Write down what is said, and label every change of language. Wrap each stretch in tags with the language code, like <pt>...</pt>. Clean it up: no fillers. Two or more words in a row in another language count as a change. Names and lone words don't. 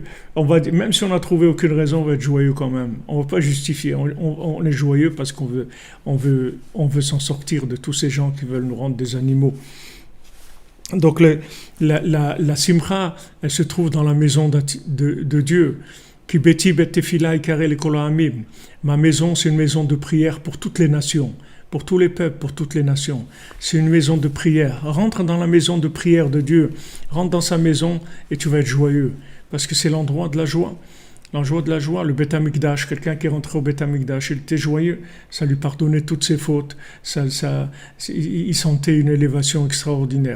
<fr>Même si on n'a trouvé aucune raison, on va être joyeux quand même. On ne va pas justifier. On est joyeux parce qu'on veut s'en sortir de tous ces gens qui veulent nous rendre des animaux. Donc la simcha, elle se trouve dans la maison de Dieu.</fr> <he>כי ביתי בית תפילה יקרא לכל העמים.</he> <fr>Ma maison, c'est une maison de prière pour toutes les nations, pour tous les peuples, pour toutes les nations. C'est une maison de prière. Rentre dans la maison de prière de Dieu. Rentre dans sa maison et tu vas être joyeux. Parce que c'est l'endroit de la joie. L'endroit de la joie, le Beth Amikdash, quelqu'un qui est rentré au Beth Amikdash, il était joyeux, ça lui pardonnait toutes ses fautes, il sentait une élévation extraordinaire.</fr>